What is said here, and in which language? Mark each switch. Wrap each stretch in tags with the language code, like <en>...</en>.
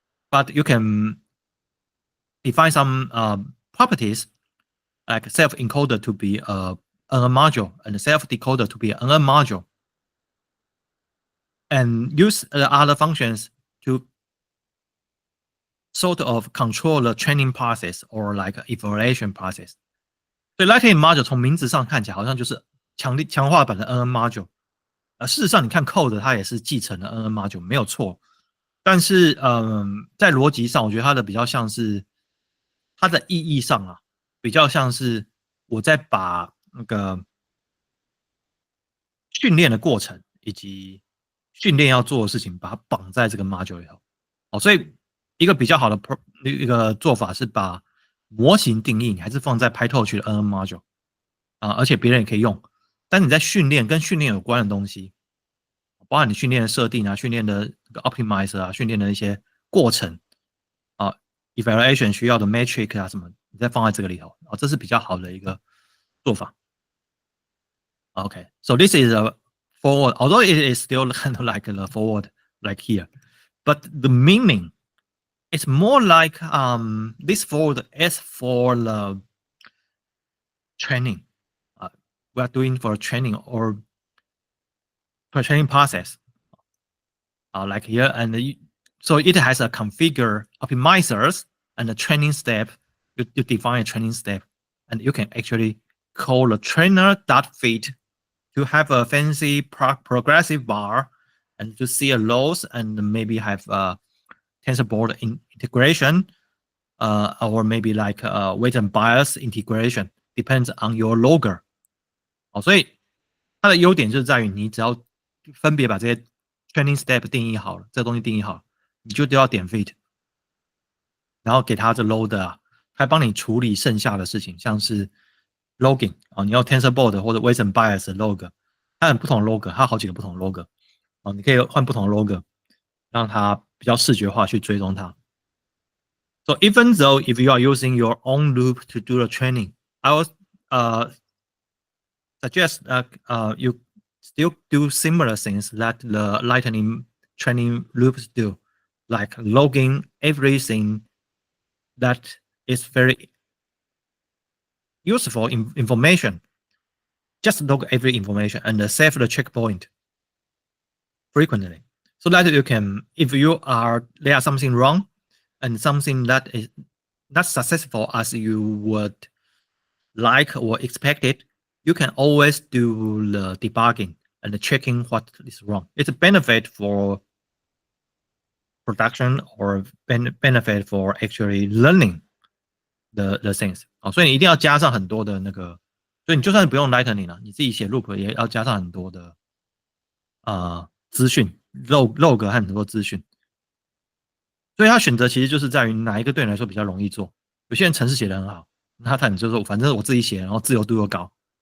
<en>But you can define some properties like self-encoder to be a NN module and self-decoder to be an NN module, and use the other functions to sort of control the training process or like evaluation process.</en> <zh>所以 Lightning module 从名字上看起来好像就是强化版的 NN module，事实上你看 code 它也是继承了 NN module 没有错，但是在逻辑上我觉得它的比较像是它的意义上比较像是我在把那个训练的过程以及训练要做的事情把它绑在这个 module 里头。所以一个比较好的一个做法是把模型定义你还是放在 PyTorch 的 NN module 而且别人也可以用，但你在训练跟训练有关的东西，包含你训练的设定训练的 optimizer 训练的一些过程evaluation 需要的 metric 什么，你再放在这个里头这是比较好的一个做法。</zh> <en>Okay, so this is a forward, although it is still kind of like the forward, like here, but the meaning is more like this forward is for the training. We are doing for training or for training process, like here, and so it has a configure optimizers and a training step. You define a training step, and you can actually call the trainer.fit to have a fancy progressive bar and to see a loss and maybe have TensorBoard integration, or maybe like weight and bias integration, depends on your logger.</en> <zh>好，所以它的优点就是在于你只要分别把这些 training step 定义好了，这个东西定义好了，你就丢到点 fit，然后给它这 loader 啊，它帮你处理剩下的事情，像是 logging 啊，你要 TensorBoard 或者 weight and bias 的 log，它有不同的 log，它有好几个不同的 log，哦，你可以换不同的 log，让它比较视觉化去追踪它。</zh> <en>So even though if you are using your own loop to do the training, I will suggest that you still do similar things that the Lightning training loops do, like logging everything that is very useful information. Just log every information and save the checkpoint frequently, so that you can, if there are something wrong and something that is not successful as you would like or expected, you can always do the debugging and checking what is wrong. It's a benefit for production or benefit for actually learning the things.</en> <zh>好，所以你一定要加上很多的那个，所以你就算不用 Lightning 了，你自己写 loop 也要加上很多的资讯 log 和很多资讯。所以他选择其实就是在于哪一个对你来说比较容易做。有些人程式写得很好，那他就说反正我自己写，然后自由度又高。</zh>